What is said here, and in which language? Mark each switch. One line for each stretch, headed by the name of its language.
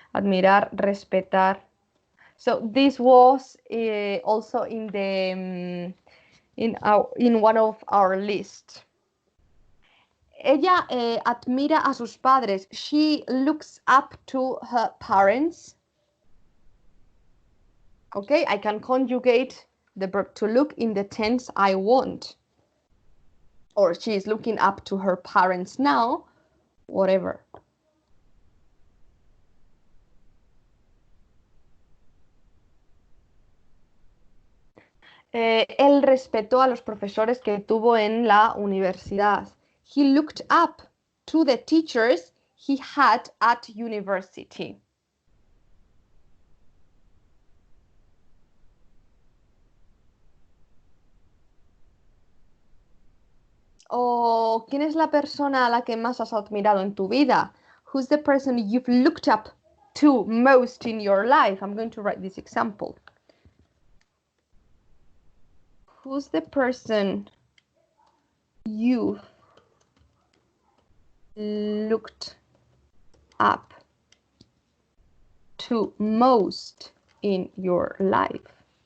Spanish: Admirar, respetar.
English: So this was also in the in one of our lists.
Spanish: Ella admira a sus padres.
English: She looks up to her parents. Okay, I can conjugate the verb to look in the tense I want. Or she is looking up to her parents now, whatever.
Spanish: Él respetó a los profesores que tuvo en la universidad.
English: He looked up to the teachers he had at university.
Spanish: O ¿quién es la persona a la que más has admirado en tu vida?
English: Who's the person you've looked up to most in your life? I'm going to write this example. Who's the person you looked up to most in your life?